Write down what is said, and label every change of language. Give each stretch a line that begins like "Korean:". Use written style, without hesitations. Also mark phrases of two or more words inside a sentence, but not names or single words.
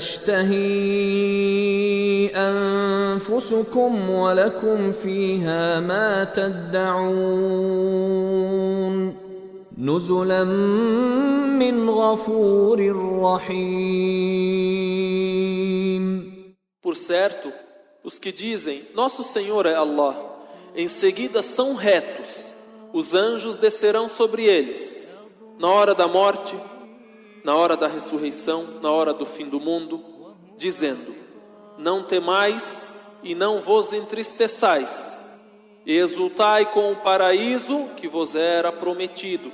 Arabic: تشتهي أنفسكم ولكم فيها ما تدعون نزلا من غفور رحيم.
Portuguese: Por certo, os que dizem, nosso Senhor é Allah, em seguida são retos, os anjos descerão sobre eles, na hora da morte, na hora da ressurreição, na hora do fim do mundo, dizendo, não temais e não vos entristeçais, e exultai com o paraíso que vos era prometido.